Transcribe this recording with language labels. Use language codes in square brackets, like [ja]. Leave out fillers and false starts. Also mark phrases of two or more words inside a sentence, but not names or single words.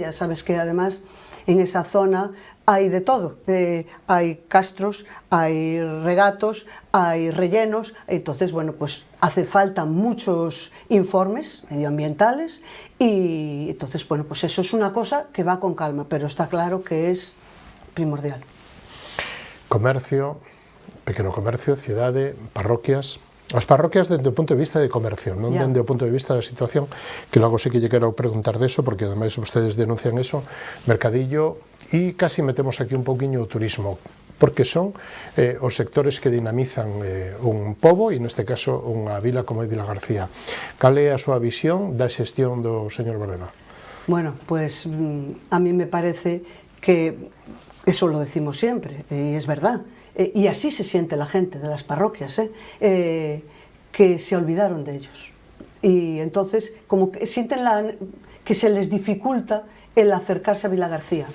[es] Ya sabes que además en esa zona hay de todo, hay castros, hay regatos, hay rellenos, entonces bueno, pues hace falta muchos informes medioambientales y entonces bueno, pues eso es una cosa que va con calma, pero está claro que es primordial. [gl] Comercio, pequeno comercio, cidade, parroquias. As parroquias dende o punto de vista de comercio, non dende o punto de vista da situación, que logo sí que lle quero preguntar deso, porque ademais vostedes denuncian eso, mercadillo, e casi metemos aquí un pouquiño o turismo, porque son os sectores que dinamizan un pobo, e neste caso unha vila como é Vilagarcía. Cal é a súa visión da xestión do señor Barberá? [es] Bueno, pues a mí me parece que eso lo decimos siempre, y es verdad. Y así se siente la gente de las parroquias, que se olvidaron de ellos. Y entonces, como que sienten que se les dificulta el acercarse a Vilagarcía.